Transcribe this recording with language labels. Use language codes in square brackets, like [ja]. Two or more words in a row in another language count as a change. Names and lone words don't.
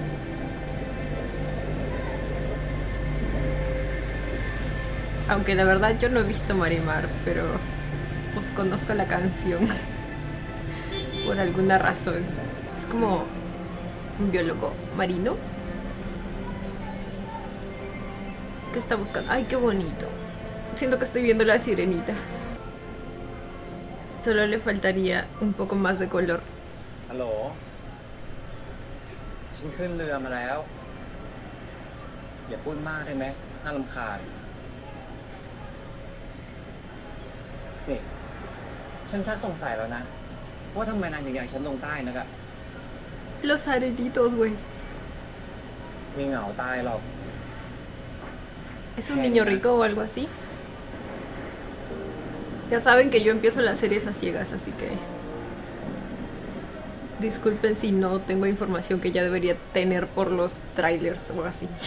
[es] Aunque la verdad yo no he visto Marimar, pero pues conozco la canción por alguna razón. Es como un biólogo marino. ¿Qué está buscando? ¡Ay, qué bonito! Siento que estoy viendo la sirenita. Solo le faltaría un poco más de color. [th] ฮัลโหลฉันขึ้นเรือมาแล้วอย่าพูดมากได้ไหมน่ารำคาญนี่ฉันชักสงสัยแล้วนะว่าทำไมนายถึงอยากฉันลงใต้นักอะ [es] Los aretitos, güey. [th] มีเหงาใต้หรอก [es] ¿Es un niño rico o algo así? Ya saben que yo empiezo las series a ciegas, así que disculpen si no tengo información que ya debería tener por los trailers o así.